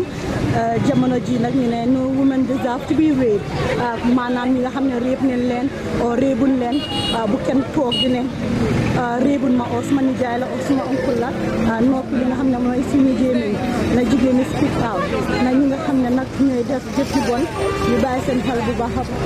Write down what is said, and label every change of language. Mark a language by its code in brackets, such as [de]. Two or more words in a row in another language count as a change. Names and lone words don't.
[wo] jamono ji nag ñu ne [en] no women deserve to be raped [wo] maanaam ñi nga xam ne rape nañ leen o réebuñ leen bu kenn toog di ne réebuñ ma o suma nijaay la o suma oncle la noppi li nga xam ne mooy suñu gémmiñ na jigéen ñi [en] speak out [wo] na ñi nga xam ne nag ñooy def jëf ci bon ñu bàyyi seen xel bu baax a